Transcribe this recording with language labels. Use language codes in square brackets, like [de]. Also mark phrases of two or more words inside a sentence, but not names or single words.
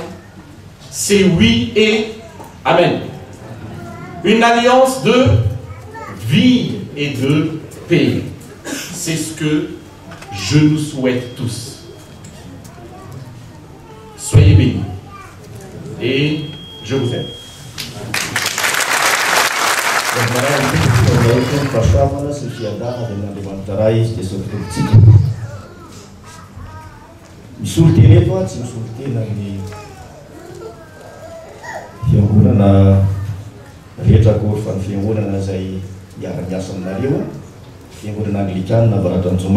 [fr] C'est oui et amen. Une alliance de vie et de paix. C'est ce que je nous souhaite tous. Soyez bénis. Et je vous aime. [mg] Misolo teny eto a tsy misolo tena ny fiangonana rehetra akory fa ny fiangonana izay miara-miasa aminareo fiangonana anglikana Avaratranjoma.